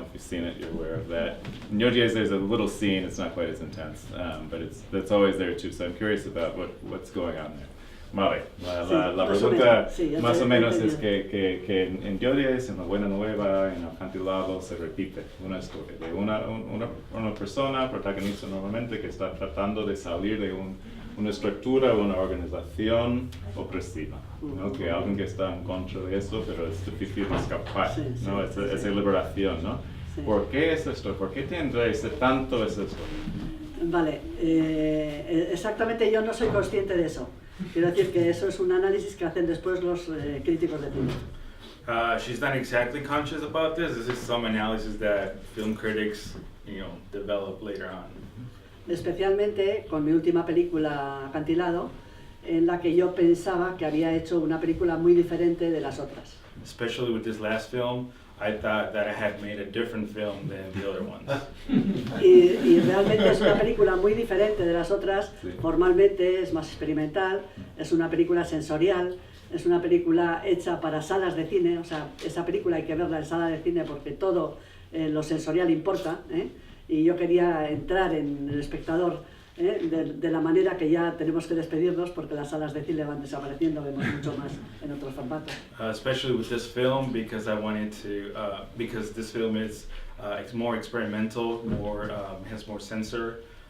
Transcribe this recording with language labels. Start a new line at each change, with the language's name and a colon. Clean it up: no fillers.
English: If you've seen it, you're aware of that. In Yodies, there's a little scene. It's not quite as intense, but that's always there too. So I'm curious about what's going on there.
Spanish: Vale, la pregunta más o menos es que en Yodies, en La Buena Nueva, en Acantilado, se repite una historia de una persona protagonista normalmente que está tratando de salir de un una estructura, una organización opresiva, ¿no? Que alguien que está en contra de eso, pero es difícil escapar, ¿no? Esa liberación, ¿no? Sí. ¿Por qué es esto? ¿Por qué tendrá tanto es esto? Vale, exactamente yo no soy consciente de eso. Quiero decir que eso es un análisis que hacen después los críticos de cine.
English: She's not exactly conscious about this. This is some analysis that film critics, develop later on.
Spanish: Especialmente con mi última película, Acantilado, en la que yo pensaba que había hecho una película muy diferente de las otras.
English: Especially with this last film, I thought that I had made a different film than the other ones.
Spanish: Y realmente es una película muy diferente de las otras. Sí. Formalmente es más experimental, es una película sensorial, es una película hecha para salas de cine. O sea, esa película hay que verla en sala de cine porque todo lo sensorial importa, ¿eh? Y yo quería entrar en el espectador de la manera que ya tenemos que despedirnos porque las salas de cine van desapareciendo, vemos mucho más en otros formatos.
English: Especially with this film because I wanted to, because this film is it's more experimental, more has more censorship.